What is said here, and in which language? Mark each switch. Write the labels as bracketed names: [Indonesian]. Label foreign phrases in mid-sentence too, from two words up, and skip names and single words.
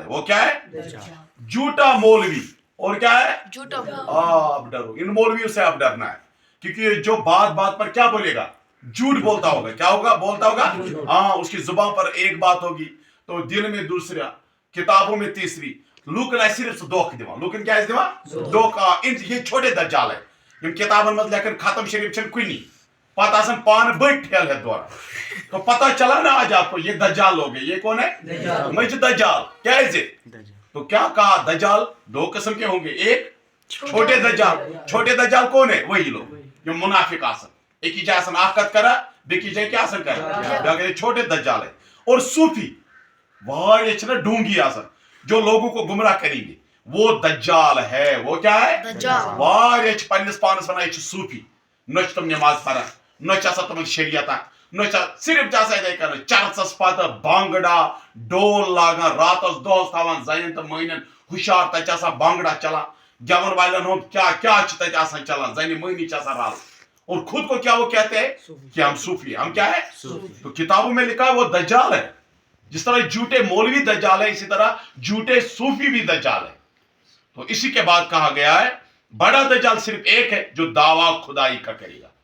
[Urdu] وہ کیا ہے؟ جھوٹا مولوی. اور کیا ہے؟ اب ڈرو ان مولویوں سے. اب ڈرنا ہے کیونکہ جو بات پر کیا بولے گا؟ جھوٹ بولتا ہوگا. کیا ہوگا؟ بولتا ہوگا. اس کی زبان پر ایک بات ہوگی تو دل میں دوسرا کتابوں میں تیسری. [Kashmiri] لوکن آسہِ صرف دھوکہ دِوان. لوکن کیا آسہِ دِوان؟ دھوکہ. [Urdu] یہ چھوٹے دجال ہے. [Kashmiri] یم کتابن منٛز لیکھن ختم شریف چھنہٕ کُنی پتہ آسان پانہٕ بٔڑۍ ٹھیل ہیٚتھ دوران. [Urdu] تو پتہ چلا نا آج آپ کو یہ دجال لوگ ہیں. یہ کون ہے؟ میں دجال. کیسے؟ تو کیا کہا دجال دو قسم کے ہوں گے. ایک چھوٹے دجال. چھوٹے دجال کون ہے؟ وہی لوگ جو منافق [Kashmiri] آسان ایک جائے آسان اکھ کتھ کران بیٚکِس جایہِ کیٛاہ آسان کران. [Urdu] یہ چھوٹے دجال ہے. اور صوفی [Kashmiri] واریاہ چھِ نا ڈونگی آسان [Urdu] جو لوگوں کو گمراہ کریں گے وہ دجال ہے. وہ کیا ہے؟ [Kashmiri] واریاہ چھِ پننس پانس ونان یہ چھِ صوفی. نہ چھِ تِم نماز پران نہ چھِ آسان تِمن شریعتہ نہ صرف چھِ آسان یِتھے کٔنۍ چرژس پتہٕ بانگڑا ڈول لاگان راتس دۄہس تھاوان زنٮ۪ن تہٕ مٔہنین ہُشار تتہِ چھِ آسان بانگڑا چلان. گیون والن ہوں کیا تک آسان چلان زنی مہنی رال [Urdu] اور خود کو کیا وہ کہتے ہیں کہ ہم صوفی ہم کیا ہے تو کتابوں میں لکھا ہے وہ دجال ہے. جس طرح جھوٹے مولوی دجال ہے اسی طرح جھوٹے صوفی بھی دجال ہے. تو اسی کے بعد کہا گیا ہے بڑا دجال صرف ایک ہے جو دعویٰ خدائی کا کرے گا.